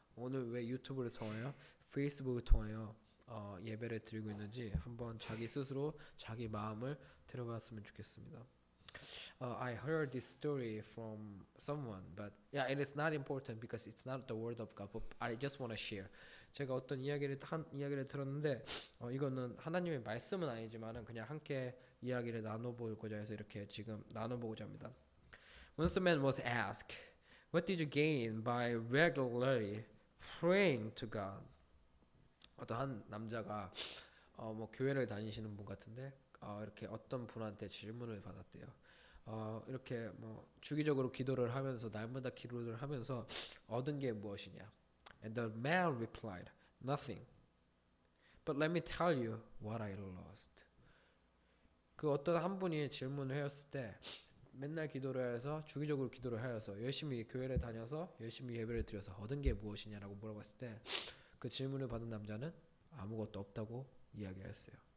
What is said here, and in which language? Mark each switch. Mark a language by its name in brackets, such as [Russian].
[Korean] 오늘 왜 유튜브를 통하여, 페이스북을 통하여 예배를 드리고 있는지 한번 자기 스스로 자기 마음을 들어봤으면 좋겠습니다. [English] I heard this story from someone, but yeah, it is not important because it's not the word of God. But I just want to share. [Korean] 제가 어떤 이야기를 들었는데 이거는 하나님의 말씀은 아니지만은 그냥 함께 이야기를 나눠보고자 해서 이렇게 지금 나눠보고자 합니다. [English] Once a man was asked, "What did you gain by regularly praying to God?" [Korean] 어떤 한 남자가 교회를 다니시는 분 같은데 이렇게 어떤 분한테 질문을 받았대요. 이렇게 주기적으로 기도를 하면서 날마다 기도를 하면서 얻은 게 무엇이냐? [English] And the man replied, "Nothing. But let me tell you what I lost." [Korean] 그 어떤 한 분이 질문을 했을 때 맨날 기도를 해서 주기적으로 기도를 하여서 열심히 교회를 다녀서 열심히 예배를 드려서 얻은 게 무엇이냐라고 물어봤을 때 그 질문을 받은 남자는 아무것도 없다고 이야기했어요.